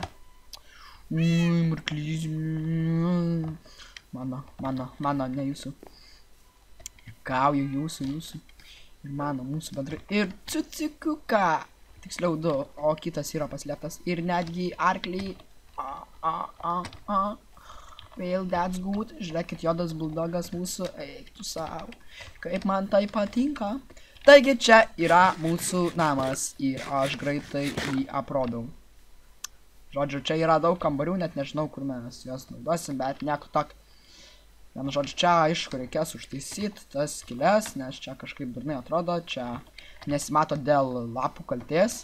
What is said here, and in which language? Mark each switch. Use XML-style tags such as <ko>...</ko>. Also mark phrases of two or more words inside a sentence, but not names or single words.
<lt>Marklys. Mano, ne jūsų. Kauju jūsų. Ir mano, mūsų bendrai. Ir cucikuką. Tiksliau 2, o kitas yra paslėptas. Ir netgi arklį.</lt> <en>Well, that's good.</en> <lt>Žiūrėkit, juodas buldogas mūsų. Eik tu savo. Kaip man tai patinka. Taigi čia yra mūsų namas. Ir aš greitai jį aprodau. Žodžiu, čia yra daug kambarių, net nežinau, kur mes juos naudosim, bet nieko tak. Vienu žodžiu, čia aišku reikės užtaisyti tas skylės, nes čia kažkaip durnai atrodo, čia nesimato dėl lapų kaltės.</lt>